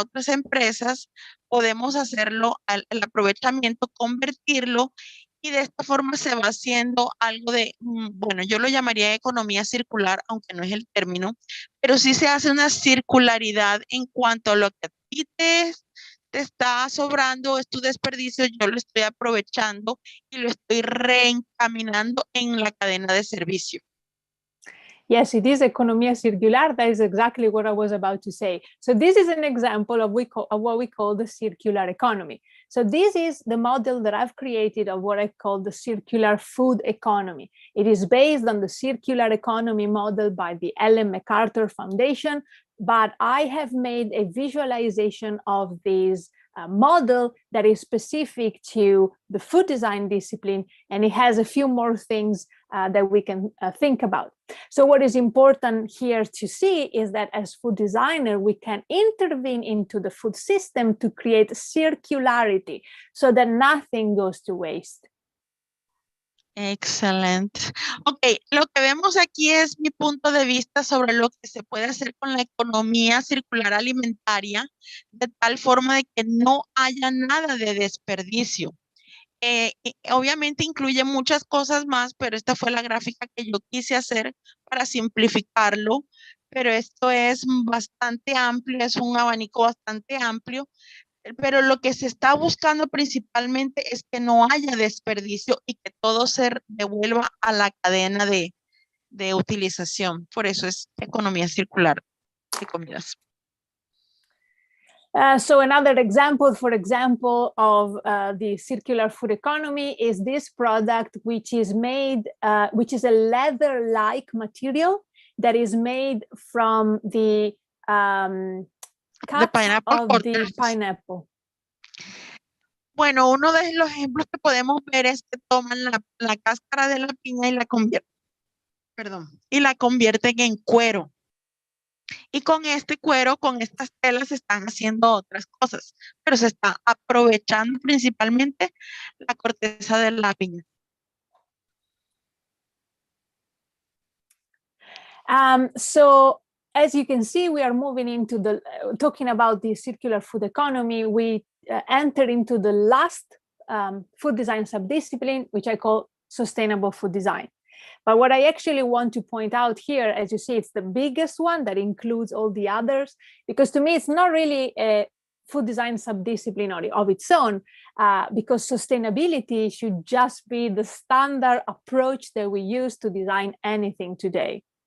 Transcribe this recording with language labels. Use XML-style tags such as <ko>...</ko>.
<es>empresas, podemos hacerlo, el aprovechamiento, convertirlo, y de esta forma se va haciendo algo de, bueno, yo lo llamaría economía circular, aunque no es el término, pero sí se hace una circularidad en cuanto a lo que a ti te está sobrando, es tu desperdicio, yo lo estoy aprovechando y lo estoy reencaminando en la cadena de servicio.</es> <en>Yes, it is</en> <es>economía circular.</es> <en>That is exactly what I was about to say. So this is an example of what we call the circular economy. So this is the model that I've created of what I call the circular food economy. It is based on the circular economy model by the Ellen MacArthur Foundation, but I have made a visualization of this model that is specific to the food design discipline, and it has a few more things that we can think about. So what is important here to see is that as food designer, we can intervene into the food system to create circularity so that nothing goes to waste.</en> <es>Excelente. Ok, lo que vemos aquí es mi punto de vista sobre lo que se puede hacer con la economía circular alimentaria, de tal forma de que no haya nada de desperdicio. Obviamente incluye muchas cosas más, pero esta fue la gráfica que yo quise hacer para simplificarlo, pero esto es bastante amplio, es un abanico bastante amplio, pero lo que se está buscando principalmente es que no haya desperdicio y que todo se devuelva a la cadena de utilización. Por eso es economía circular de comidas.</es> <en>So another example, for example, of the circular food economy is this product, which is made, which is a leather-like material that is made from the cups of the pineapple.</en> <es>Bueno, uno de los ejemplos que podemos ver es que toman la cáscara de la piña y la convierten en cuero. Y con este cuero, con estas telas, se están haciendo otras cosas, pero se está aprovechando principalmente la corteza de la piña.</es> <en>So as you can see, we are moving into the talking about the circular food economy. We enter into the last food design subdiscipline, which I call sustainable food design. But what I actually want to point out here, as you see, it's the biggest one that includes all the others, because to me, it's not really a food design subdiscipline of its own, because sustainability should just be the standard approach that we use to design anything today.</en>